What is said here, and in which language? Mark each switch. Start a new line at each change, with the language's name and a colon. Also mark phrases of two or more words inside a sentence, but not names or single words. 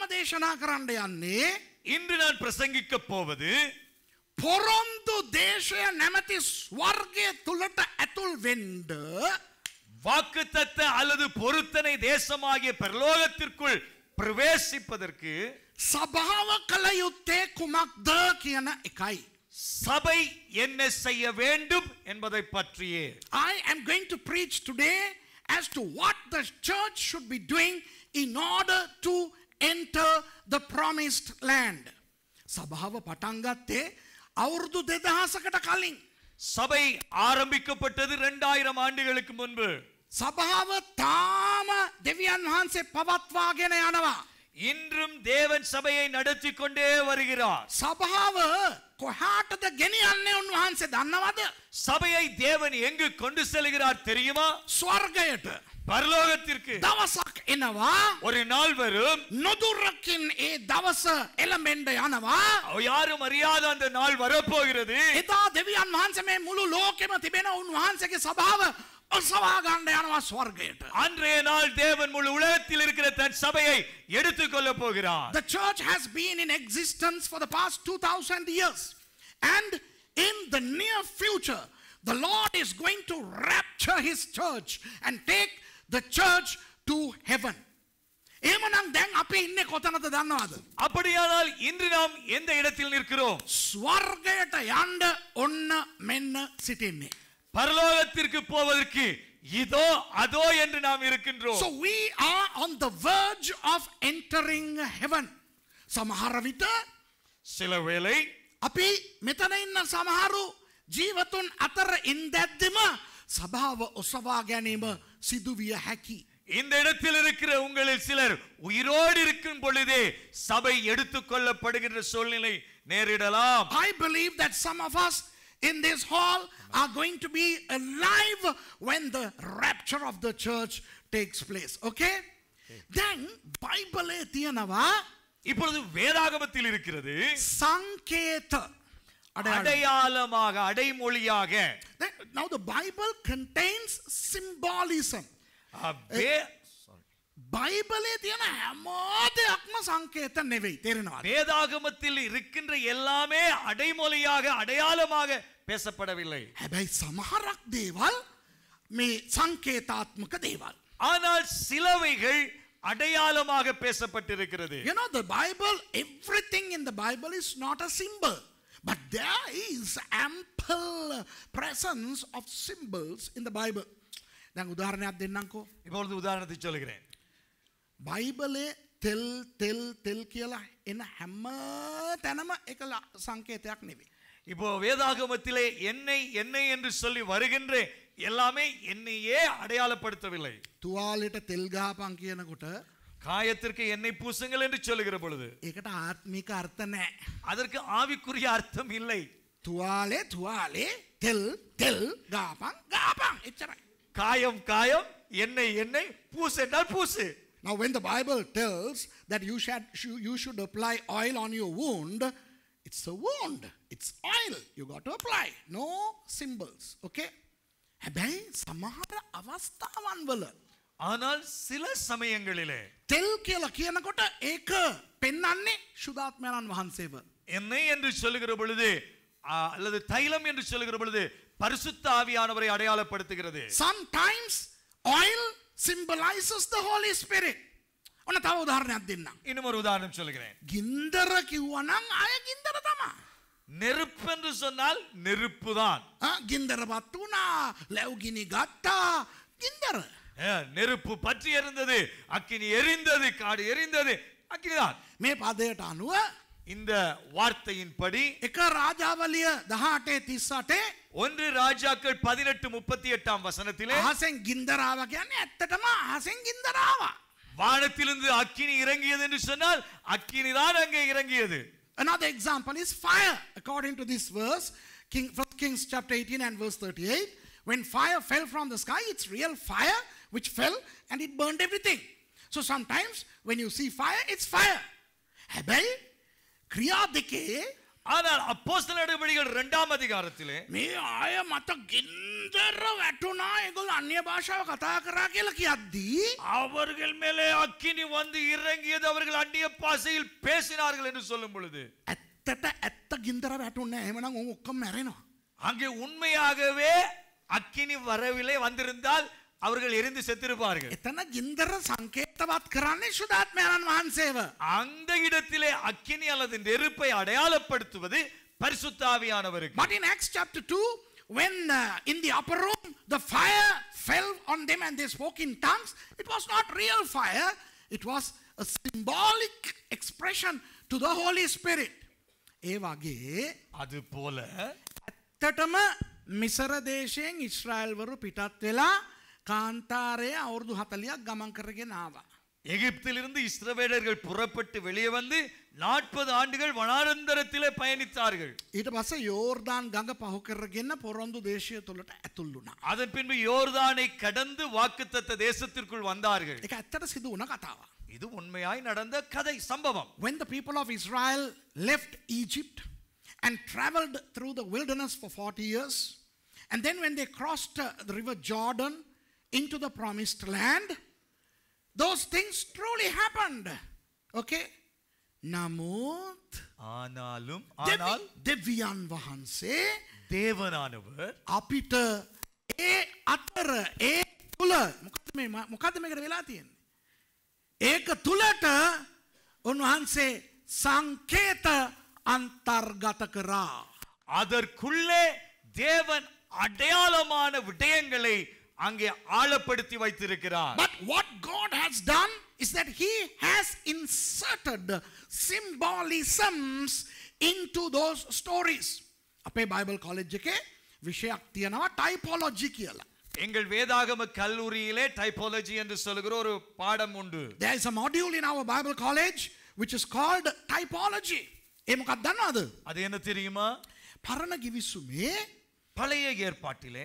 Sinhala: දේශනා කරන්න යන්නේ
Tamil: இன்று நான் பிரசங்கிக்க போவது
Sinhala: පොරොන්දු දේශය නැමැති ස්වර්ගය තුලට ඇතුල් වෙන්න
Tamil: வாக்குத்தத்த அல்லது பொருத்தனை தேசமாகிய பரலோகத்திற்குள் பிரவேசிப்பதற்கு
Sinhala: සභාව කළ යුත්තේ කුමක්ද කියන එකයි.
Tamil: சபை என்ன செய்ய வேண்டும் என்பதை பற்றியே
English: I am going to preach today as to what the church should be doing in order to enter the promised land.
Sinhala: සභාව පටන් ගත්තේ අවුරුදු 2000කට කලින්.
Tamil: சபை ஆரம்பிக்கப்பட்டது 2000 ஆண்டுகளுக்கு முன்பு.
Sinhala: සභාව තාම දෙවියන් වහන්සේ පවත්වාගෙන යනවා.
Tamil: இன்றும் தேவன் சபையை நடத்தி கொண்டே வருகிறார்.
Sinhala: සභාව කොහාටද ගෙනියන්නේ උන්වහන්සේ දන්නවද?
Tamil: சபையை தேவன் எங்கு கொண்டு செல்கிறார் தெரியுமா?
Sinhala: ස්වර්ගයට.
Tamil: பரலோகத்திற்கு.
Sinhala: දවසක් එනවා
Tamil: ஒரு நாள் வரும்
Sinhala: නොදුරකින් ඒ දවස එළඹෙන්න යනවා.
Tamil: யாரும் அறியாத அந்த நாள் வரப்போகிறது.
Sinhala: එදා දෙවියන් වහන්සේ මේ මුළු ලෝකෙම තිබෙන උන්වහන්සේගේ සභාව ඔසවා ගන්න යනවා ස්වර්ගයට.
Tamil: அன்றைய நாள் தேவன் முழு உலகத்தில் இருக்கிற தன் சபையை எடுத்துக்கொள்ள போகிறார்.
English: The church has been in existence for the past 2000 years, and in the near future the Lord is going to rapture his church and take the church to heaven.
Sinhala: එහෙමනම් දැන් අපි ඉන්නේ කොතනද දන්නවද?
Tamil: அப்படியானால் இன்று நாம் எந்த இடத்தில் நிற்கிறோம்?
Sinhala: ස්වර්ගයට යන්න ඔන්න මෙන්න සිටින්නේ.
Tamil: பரலோகத்திற்கு போவதற்கு இதோ அதோ என்று நாம் இருக்கின்றோம்.
English: So we are on the verge of entering heaven.
Sinhala: සමහර විට
Tamil: சில வேளை
Sinhala: අපි මෙතන ඉන්න සමහරු ජීවතුන් අතර ඉඳද්දිම සභාව ඔසවා ගැනීම සිදුවිය හැකි.
Tamil: இந்த இடத்தில் இருக்கிற உங்களில் சிலர் உயிரோடு இருக்கும் பொழுதே சபை எடுத்துக்கொள்ளப்படுகின்ற சூழ்நிலை நேரிடலாம்.
English: I believe that some of us in this hall are going to be alive when the rapture of the church takes place. Okay? Then
Sinhala: Bible තියනවා
Tamil: இப்பொழுது வேதாகமத்தில் இருக்கிறது
Sinhala: සංකේත
Tamil: அடையாளமாக அடைமொழியாக.
English: Now the Bible contains symbolism.
Sinhala: බයිබලේ තියෙන හැම දෙයක්ම සංකේත නෙවෙයි. තේරෙනවද?
Tamil: வேதாகமத்தில் இருக்கின்ற எல்லாமே அடைமொழியாக அடையாளமாக பேசப்படவில்லை.
Sinhala: හැබැයි සමහරක් දේවල් මේ සංකේතාත්මක දේවල්.
Tamil: ஆனால் சிலவைகள் அடையாளமாக பேசப்பட்டிருக்கிறது.
English: You know the Bible, everything in the Bible is not a symbol, but there is ample presence of symbols in the Bible.
Sinhala: දැන් උදාහරණයක් දෙන්නම්කෝ.
Tamil: இப்பொழுது உதாரணத்தை சொல்கிறேன்.
Sinhala: බයිබලේ තෙල් කියලා එන හැම තැනම එක සංකේතයක් නෙවෙයි.
Tamil: இப்போ வேதாகமத்திலே எண்ணெய் எண்ணெய் என்று சொல்லி வருகின்ற எல்லாமே எண்ணெயே அடையாளப்படுத்தவில்லை.
Sinhala: තුවාලෙට තෙල් ගහපන් කියනකොට
Tamil: காயத்திற்கு எண்ணெய் பூசுங்கள் என்று சொல்லுகிற பொழுது
Sinhala: ඒකට ආත්මික අර්ථ නැහැ.
Tamil: அதற்கு ஆவிக்குரிய அர்த்தம் இல்லை.
Sinhala: තුවාලේ තෙල් ගහපන් එච්චරයි.
Tamil: காயம் காயம் எண்ணெய் எண்ணெய் பூசு என்றால் பூசு.
English: Now when the Bible tells that you should apply oil on your wound, it's a wound, it's oil you got to apply, no symbols.
Sinhala: Okay? හැබැයි සමහර අවස්ථාවන් වල
Tamil: ஆனால் சில சமயங்களிலே
Sinhala: තෙල් කියලා කියනකොට ඒක පෙන්වන්නේ සුදාත්මයන් වහන්සේව.
Tamil: எண்ணெய் என்று சொல்லுகிற பொழுது அல்லது தைலம் என்று சொல்லுகிற பொழுது பரிசுத்த ஆவியானவரை அடையாளப்படுத்துகிறது.
English: Sometimes oil symbolizes the Holy Spirit.
Sinhala: ඔන්න තව උදාහරණයක් දෙන්නම්.
Tamil: இன்னும் ஒரு உதாரணம் சொல்கிறேன்.
Sinhala: ගින්දර කිව්වනම් ආය ගින්දර තමයි.
Tamil: நெருப்பு என்று சொன்னால் நெருப்பு தான்.
Sinhala: ගින්දරපත් වුණා, ලැබුගිනි ගත්තා, ගින්දර.
Tamil: நெருப்பு பற்றி எரிந்தது, அக்கினி எரிந்தது, காடு எரிந்தது, அக்கினிதான்.
Sinhala: මේ පදයට අනුව
Tamil: இந்த வார்த்தையின்படி
Sinhala: එක රාජාවලිය 18:38
Tamil: ஒன்று ராஜாக்கள் 18:38 வசனத்திலே
Sinhala: අහසෙන් ගින්දරාව කියන්නේ ඇත්තටම අහසෙන් ගින්දරාව.
Tamil: வானத்திலிருந்து அக்கினி இறங்கியது என்று சொன்னால் அக்கினி தான் அங்கே இறங்கியது.
English: Another example is fire. According to this verse, 1 Kings chapter 18 and verse 38, when fire fell from the sky, it's real fire which fell and it burned everything. So sometimes when you see fire, it's fire.
Sinhala: හැබැයි ක්‍රියා දෙකේ
Tamil: ஆனால் அப்போஸ்தலர் நடவடிக்கைகள் 2 இரண்டாம் அதிகாரத்திலே
Sinhala: මේ ආය මත ගින්දර වැටුණා ඒගොල්ලෝ අන්‍ය භාෂාව කතා කරා කියලා කියද්දී
Tamil: அவர்கள் மேலே அக்கினி வந்து இறங்கியது அவர்கள் அந்நிய பாஷையில் பேசினார்கள் என்று சொல்லும் பொழுது
Sinhala: ඇත්තට ඇත්ත ගින්දර වැටුන්නේ නැහැ එහෙමනම් උන් ඔක්කොම මැරෙනවා
Tamil: அங்கே உண்மையாகவே அக்கினி வரவில்லை வந்திருந்தால் அவர்கள் எரிந்து செத்திருப்பார்கள்
Sinhala: එතන ගින්දර සංකේතවත් කරන්නේ සුදාත්මයන්න් වහන්සේව
Tamil: அந்த இடத்திலே அக்கினி அல்லது நெருப்பை அடையாளப்படுத்துவது பரிசுத்த ஆவியானவருக்கு
English: but in Acts chapter 2 when in the upper room the fire fell on them and they spoke in tongues it was not real fire it was a symbolic expression to the Holy Spirit
Sinhala: ඒ වගේ
Tamil: அது போல
Sinhala: ඇත්තටම මිසර දේශයෙන් ඊශ්‍රායල් වරු පිටත් වෙලා කාන්තාරයේ අවුරුදු 40ක් ගමන් කරගෙන ආවා.
Tamil: எகிப்திலிருந்து இஸ்ரவேலர்கள் புறப்பட்டு வெளியே வந்து 40 ஆண்டுகள் வனாந்தரத்திலே பயணித்தார்கள்.
Sinhala: ඊට පස්සේ යෝර්දාන් ගඟ පහු කරගෙන පොරොන්දු දේශය තුලට ඇතුල් වුණා.
Tamil: அதன் பின்பு யோர்தானை கடந்து வாக்குத்தத்த தேசத்திற்குள் வந்தார்கள்.
Sinhala: ඒක ඇත්තට සිදු වුණ කතාවක්.
Tamil: இது உண்மையாய் நடந்த கதை சம்பவம்.
English: When the people of Israel left Egypt and traveled through the wilderness for 40 years and then when they crossed the river Jordan into the promised land those things truly happened okay namuth
Tamil: ஆனாலும்
Sinhala: දෙවියන් වහන්සේ
Tamil: தேவனானவர்
Sinhala: අපිට ඒ අතර ඒ තුල මොකද්ද මේකට වෙලා තියෙන්නේ ඒක තුලට උන්වහන්සේ සංකේත අන්තර්ගත කරා
Tamil: அதற்குள்ளே தேவன் அடையாளமான விடயங்களை அங்கே ஆழப்படுத்தி வைத்திருக்கிறார்.
English: But what God has done is that he has inserted symbolisms into those stories.
Sinhala: අපේ
English: Bible college
Sinhala: එකේ විෂයක් තියෙනවා typology කියලා.
Tamil: எங்கள் வேதாகம கல்லூரியிலே டைபாலஜி என்று சொல்கிற ஒரு பாடம் உண்டு.
English: There is a module in our Bible college which is called typology.
Sinhala: ඒ මොකක්ද දන්නවද?
Tamil: அது என்ன தெரியுமா?
Sinhala: පරණ ගිවිසුමේ
Tamil: பழைய ஏற்பாட்டிலே